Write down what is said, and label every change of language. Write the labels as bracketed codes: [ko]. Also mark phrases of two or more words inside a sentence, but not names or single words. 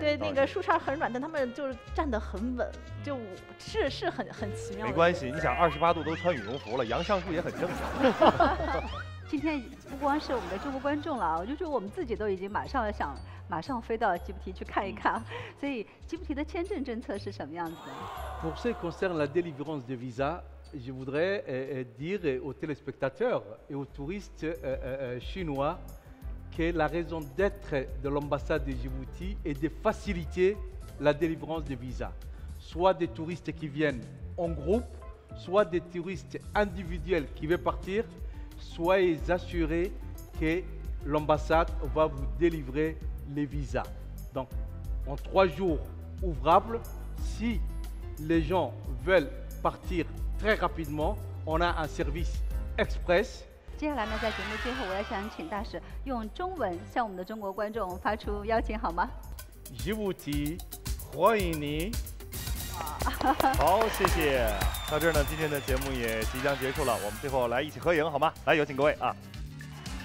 [zh] 对，那个树杈很软，但它们就是站得很稳，就是很奇妙。没关系，你想28度都穿羽绒服了，杨上树也很正常。今天不光是我们的中国观众了啊，我就说我们自己都已经马上飞到吉布提去看一看，所以吉布提的签证政策是什么样子的 [fr] ？Pour ce qui concerne la délivrance de visa. Je voudrais dire aux téléspectateurs et aux touristes chinois que la raison d'être de l'ambassade de Djibouti est de faciliter la délivrance de visas, soit des touristes qui viennent en groupe, soit des touristes individuels qui veulent partir, soyez assurés que l'ambassade va vous délivrer les visas. Donc, en 3 jours ouvrables, si les gens veulent partir très rapidement, on a un service express. [zh] 接下来呢，在节目最后，我要想请大使用中文向我们的中国观众发出邀请，好吗？吉布提，欢迎你。好，谢谢。到这儿呢，今天的节目也即将结束了，我们最后来一起合影，好吗？来，有请各位啊。